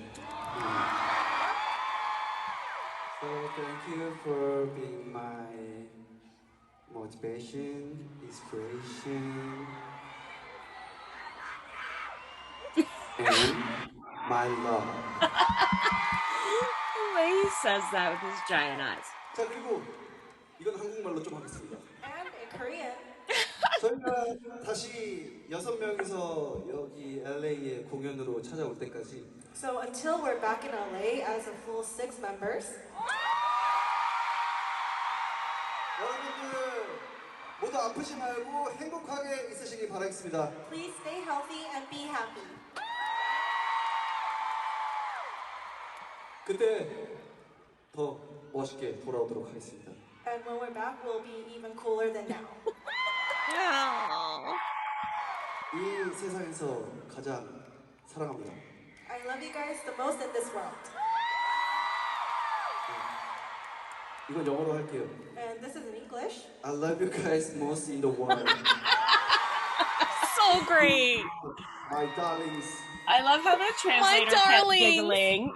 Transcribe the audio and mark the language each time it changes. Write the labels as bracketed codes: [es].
[en] So thank you for being my motivation, inspiration, and my love. The way he says that with his giant eyes. [ko] 자, 그리고 이건 한국말로 좀 하겠습니다. [en] And in Korean. [ko] 저희가 다시 6명이서 여기 LA에 공연으로 찾아올 때까지 [en] So until we're back in LA as a full 6 members. [ko] 여러분들 모두 아프지 말고 행복하게 있으시길 바라겠습니다. [en] Please stay healthy and be happy. [ko] 그때 더 멋있게 돌아오도록 하겠습니다. [en] And when we're back, we'll be even cooler than now. [ko] 이 세상에서 가장 사랑합니다. [en] I love you guys the most in this world. [ko] 이건 영어로 할게요. [en] And this is in English. I love you guys most in the world. So great. My darlings. I love how the translator kept giggling.